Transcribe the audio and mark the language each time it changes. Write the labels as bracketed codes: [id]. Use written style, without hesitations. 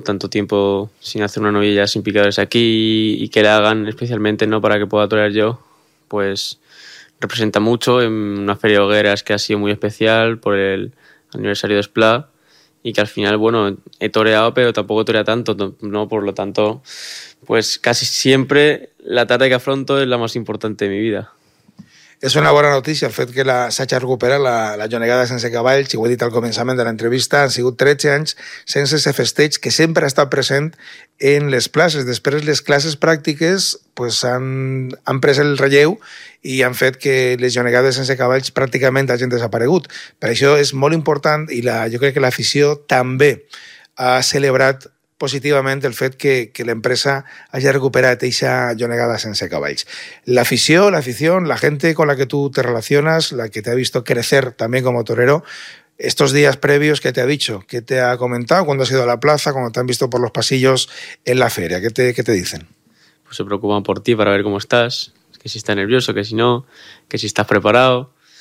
[es] Tanto tiempo sin hacer una novilla, sin picadores aquí, y que la hagan especialmente, ¿no?, para que pueda torear yo, pues representa mucho en una feria de hogueras que ha sido muy especial por el aniversario de Splat, y que al final, bueno, he toreado, pero tampoco he toreado tanto, ¿no? Por lo tanto, pues casi siempre la tarde que afronto es la más importante de mi vida. [ca] Es una buena noticia el fet que la s'hagi recuperat la jonegada sense cavalls, i ho he dit al començament de l'entrevista, han sigut 13 anys sense ese festeig que sempre ha estat present en les places. Després les classes pràctiques pues han pres el relleu i han fet que les jonegades sense cavalls pràcticament hagin desaparegut. Per això és molt important, i jo crec que l'afició també ha celebrat positivament el fet que l'empresa hagi recuperat eixa jonegada sense cavalls. [es] L'afició, la gente con la que tú te relacionas, la que te ha visto crecer también como torero, estos días previos, ¿qué te ha dicho? ¿Qué te ha comentado cuando has ido a la plaza, cuando te han visto por los pasillos en la feria? ¿Qué te dicen? Pues se preocupan por ti, para ver cómo estás, que si estás nervioso, que si no, que si estás preparado.